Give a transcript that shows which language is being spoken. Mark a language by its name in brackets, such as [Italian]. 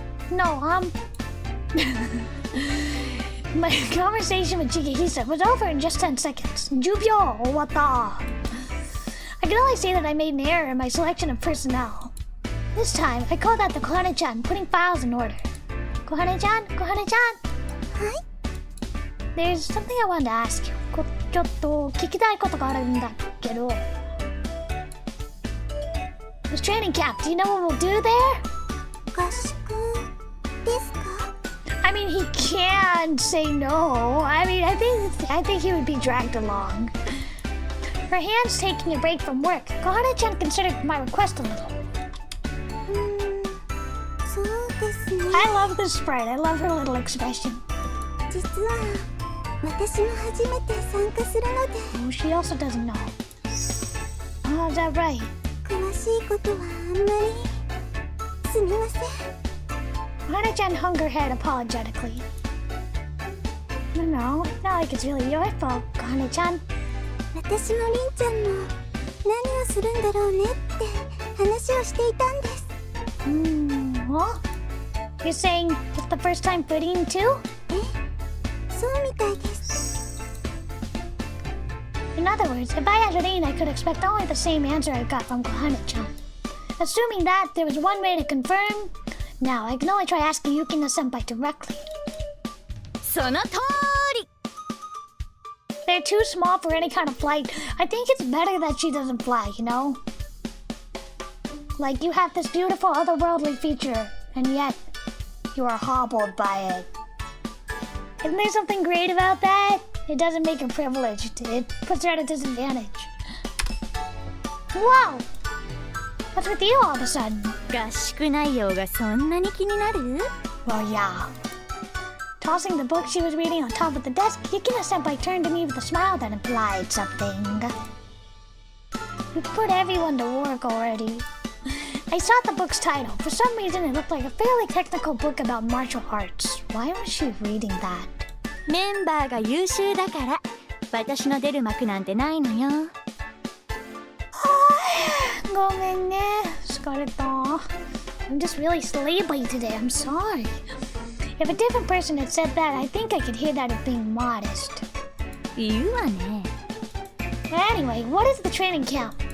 [English] No, my conversation with Chikahisa was over in just 10 seconds. Jubyo, owata. I can only say that I made an error in my selection of personnel. This time, I called out to Kohane-chan, putting files in order. Kohane-chan? There's something I wanted to ask you. [Japanese] ちょっと聞きたいことがあるんだけど。 [English] This training camp, do you know what we'll do there? [Japanese] 合宿ですか？ [English] I mean, he can't say no. I mean, I think he would be dragged along. Her hands taking a break from work, Kohane-chan considered my request a little. [Japanese] そうですね。 [English] I love this sprite. I love her little expression. [Japanese] 実は私も初めて参加するので。 [English] Oh, she also doesn't know. Oh, is that right? [Japanese] 詳しいことはあんまり。すみません。 [English] Kohane-chan hung her head apologetically. No, it's not like it's really your fault, Kohane-chan. [Japanese] 私もりんちゃんも何をするんだろうねって話をしていたんです。 [English] What? You're saying it's the first time for Rin too? [Japanese] そうみたいです。 [English] In other words, if I asked Rin, I could expect only the same answer I got from Kohane-chan. Assuming that there was one way to confirm, now I can only try asking Yukina-senpai directly. [Japanese] その通り。 [English] They're too small for any kind of flight. I think it's better that she doesn't fly, you know? Like, you have this beautiful otherworldly feature, and yet you are hobbled by it. Isn't there something great about that? It doesn't make her privileged. It puts her at a disadvantage. Whoa! What's with you all of a sudden? [Japanese] 合宿内容がそんなに気になる？ [English] Well, yeah. Tossing the book she was reading on top of the desk, Yukina-senpai turned to me with a smile that implied something. You put everyone to work already. I saw the book's title. For some reason, it looked like a fairly technical book about martial arts. Why was she reading that? [Japanese] メンバーが優秀だから私の出る幕なんてないのよ。ごめんね。疲れた。 [English] I'm just really sleepy today. I'm sorry. If a different person had said that, I think I could hear that as being modest. [Japanese] 言うわね。 [English] Anyway, what is the training camp?